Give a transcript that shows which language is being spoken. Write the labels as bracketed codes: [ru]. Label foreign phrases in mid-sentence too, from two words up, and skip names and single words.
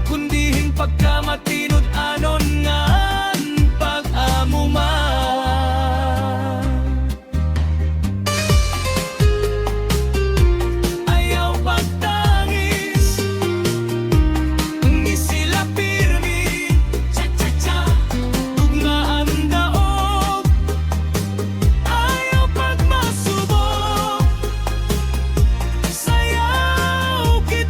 [war] Kundi hin pagkamatinod anon nga pag-amuman. [ceb] Ayaw pagtangis, ni sila pirmi. Cha-cha-cha. Gugmaan daog, ayaw pagmasubo. Sayaw